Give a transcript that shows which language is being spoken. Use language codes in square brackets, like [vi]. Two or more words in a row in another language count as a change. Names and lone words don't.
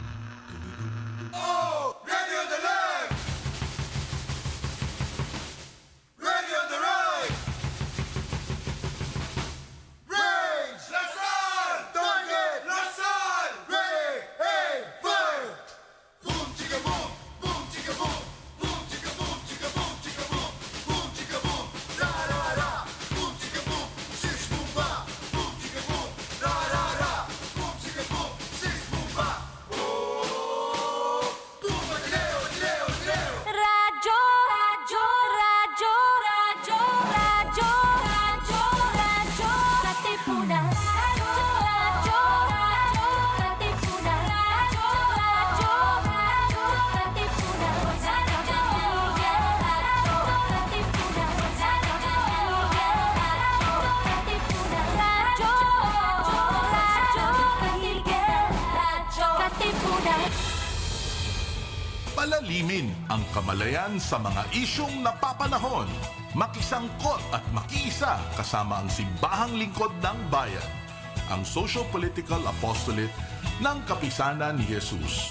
[en] Oh, ready on the left, ready on the right. Range, Lasal, target, Lasal, ready, aim, fire. Boom, chicka boom, boom, chicka boom, boom, chicka boom, chicka boom, chicka boom, boom, chicka boom, ra ra ra, boom, chicka boom, six boom ba, boom, chicka boom, ra ra ra, boom, chicka boom, six boom ba. Boom, [tl] Ateneo, Ateneo, Ateneo. Radyo, radyo, radyo, radyo, radyo, radyo, radyo, Katipunan. Radyo, radyo, radyo, Katipunan. Radyo, radyo, radyo, Katipunan. Radyo, radyo, Katipunan. Radyo, radyo, Katipunan. Palalimin ang kamalayan sa mga isyong napapanahon. Makisangkot at makiisa kasama ang simbahang lingkod ng bayan. Ang Socio-Political Apostolate ng Kapisanan ni Jesus.